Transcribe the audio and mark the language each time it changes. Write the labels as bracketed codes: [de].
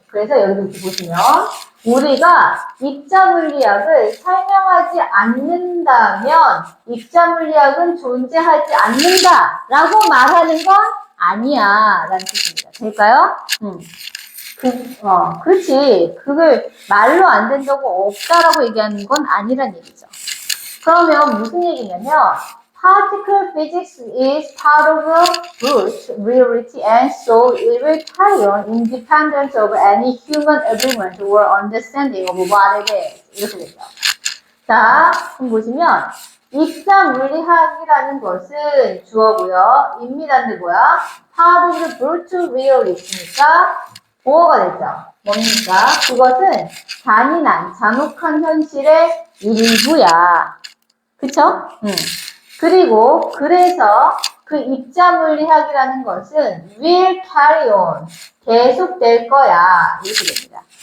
[ko] 그래서 여기 이렇게 보시면 우리가 입자물리학을 설명하지 않는다면 입자물리학은 존재하지 않는다 라고 말하는 건 아니야 라는 뜻입니다. 될까요? 그렇지. 그걸 말로 안 된다고 없다라고 얘기하는 건 아니란 얘기죠. 그러면 무슨 얘기냐면 [en] particle physics is part of a brute reality and so it will carry on independent of any human agreement or understanding of what it is. [ko] 이렇게 되죠. 자, 그럼 보시면 입자물리학이라는 것은 주어고요. 입니다인데 뭐야? [en] part of the brute reality [ko] 니까 보어가 되죠. 뭡니까? 그것은 잔인한, 잔혹한 현실의 일부야. 그쵸? 그리고 그래서 그 입자물리학이라는 것은 [en] will carry on, [ko] 계속될 거야. 이렇게 됩니다.